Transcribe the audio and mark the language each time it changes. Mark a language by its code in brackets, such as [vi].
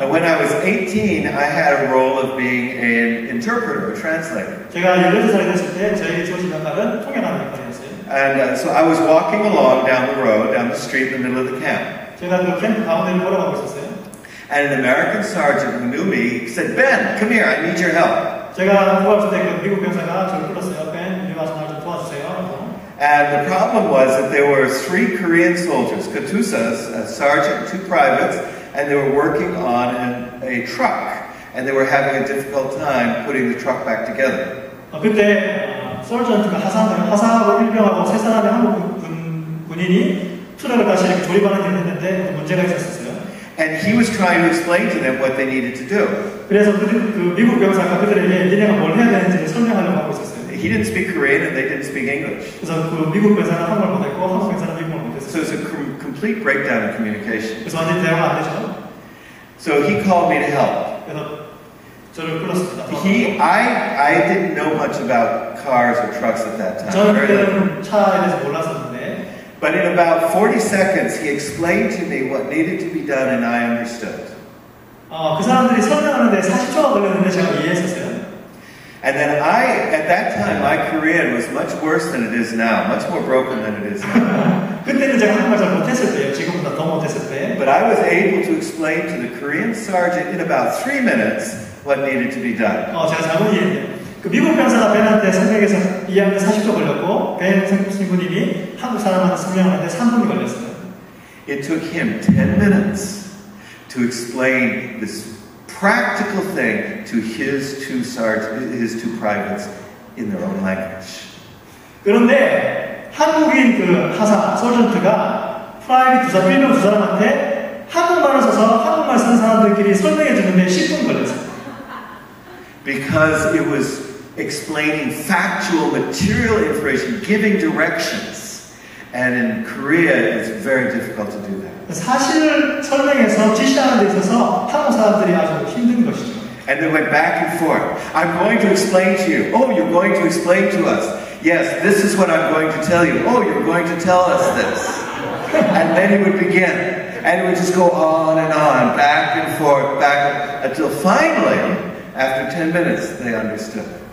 [en] And when I was 18, I had a role of being an interpreter, a translator. [ko] 제가 18살이 됐을 때 저에게 주어진 역할은 통역하는 역할이었어요. [en] And so I was walking along down the road, down the street in the middle of the camp. [ko] 제가 그 캠프 가운데를 걸어가고 있었어요. [en] And an American sergeant who knew me said, Ben, come here, I need your help. [ko] 제가 도와줄 때 그 미국 병사가 저를 불렀어요. Ben, 이리 와서 날 좀 도와주세요. [en] And the problem was that there were 3 Korean soldiers, Katusas, a sergeant, 2 privates, and they were working on a truck. And they were having a difficult time putting the truck back together. [ko] 그때 서전트가 하사하고 일병하고 3사람의 한국 군인이 트럭을 다시 이렇게 조립하는 일을 했는데 문제가 있었어요. [en] And he was trying to explain to them what they needed to do. [ko] 그래서 그 미국 병사가 그들에게 니네가 뭘 해야 되는지를 설명하려고 하고 있었어요. [en] He didn't speak Korean and they didn't speak English. [ko] 그래서 그 미국 병사는 한국말 못했고 한국 병사는 미국말 못했어요. [en] So it's a complete breakdown in communication. [ko] 그래서 완전히 대화가 안 되죠. [en] So he called me to help. [ko] 그래서 저를 불렀습니다. [en] I didn't know much about cars or trucks at that time. [ko] 저는 그때는 차에 대해서 몰랐었는데. [en] But in about 40 seconds, he explained to me what needed to be done, and I understood. [ko] 그 사람들이 설명하는데 40초가 걸렸는데 제가 이해했었어요. [en] And then at that time, my Korean was much worse than it is now, much more broken than it is now. [ko] 그때는 제가 한국말 잘 못했을 때요. 지금보다 더 못했을 때. [en] But I was able to explain to the Korean sergeant in about 3 minutes what needed to be done. [ko] 제가 잘못 이해했네요. 그 미국 병사가 벤한테 설명해서 이해하는데 40초 걸렸고 벤 신부님이 한국 사람한테 설명하는데 3분이 걸렸어요. [en] It took him 10 minutes to explain this practical thing to his 2 privates in their own language. [ko] 그런데 한국인 그 하사 서전트가 프라이빗 일병 2사람한테 한국말을 써서 한국말 쓰는 사람들끼리 설명해 주는데 10분 걸렸어요. [en] Because it was explaining factual, material information, giving directions. And in Korea, it's very difficult to do that. [ko] 사실을 설명해서 지시하는 데 있어서 한국 사람들이 아주 힘든 것이죠. [en] And they went back and forth. I'm going to explain to you. Oh, you're going to explain to us. Yes, this is what I'm going to tell you. Oh, you're going to tell us this. And then he would begin. And it would just go on and on, back and forth, until finally, after 10 minutes, they understood.